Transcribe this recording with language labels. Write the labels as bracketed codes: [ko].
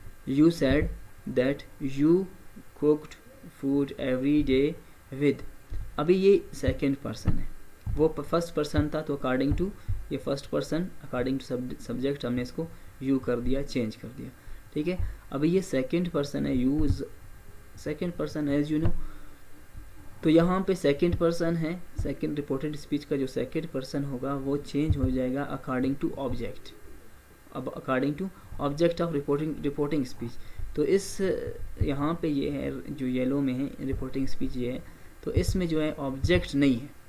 [en] You said that you cooked food every day with. [ur] ابھی یہ second person ہے, وہ فرسٹ پرسن تھا تو اکارڈنگ ٹو یہ first person according to subject ہم نے اس کو یو کر دیا, چینج کر دیا, ٹھیک ہے. ابھی یہ سیکنڈ پرسن ہے, [en] You is second person as you know. [ur] تو یہاں پہ سیکنڈ پرسن ہے, سیکنڈ رپورٹڈ اسپیچ کا جو سیکنڈ پرسن ہوگا وہ چینج ہو جائے گا اکارڈنگ ٹو آبجیکٹ. اب according to object of reporting speech. تو اس یہاں پہ یہ ہے جو یلو میں ہے رپورٹنگ اسپیچ یہ ہے, تو اس میں جو ہے آبجیکٹ نہیں ہے.